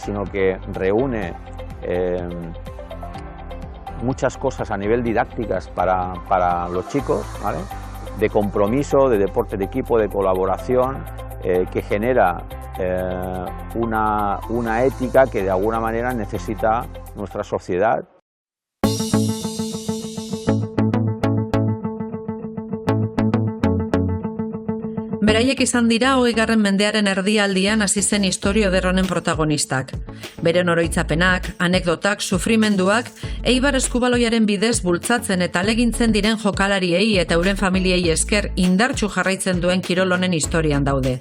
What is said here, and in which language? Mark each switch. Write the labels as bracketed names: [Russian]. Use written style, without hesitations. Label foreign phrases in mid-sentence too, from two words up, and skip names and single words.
[Spanish] Sino que reúne muchas cosas a nivel didácticas para los chicos, ¿vale? De compromiso, de deporte de equipo, de colaboración, que genera una ética que de alguna manera necesita nuestra sociedad. [Basque] Beraiek izan dira 20. mendearen erdialdian hasi zen istorio ederronen protagonistak. Beren oroitzapenak, anekdotak, sufrimenduak, Eibar eskubaloiaren bidez bultzatzen eta alegintzen diren jokalariei eta euren familiei esker indartsu jarraitzen duen kirol honen historian daude.